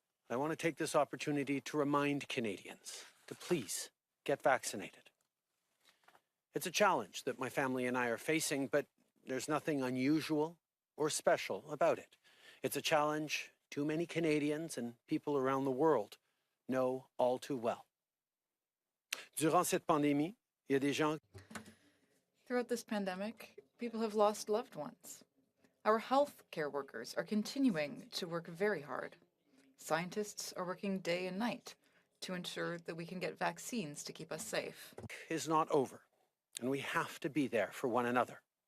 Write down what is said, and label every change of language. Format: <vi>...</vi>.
<en>I want to take this opportunity to remind Canadians to please get vaccinated. It's a challenge that my family and I are facing, but there's nothing unusual or special about it. It's a challenge too many Canadians and people around the world know all too well.</en> <fr>Durant cette pandémie, il y a des gens.</fr> <en>Throughout this pandemic, people have lost loved ones. Our health care workers are continuing to work very hard. Scientists are working day and night to ensure that we can get vaccines to keep us safe. Is not over, and we have to be there for one another.</en>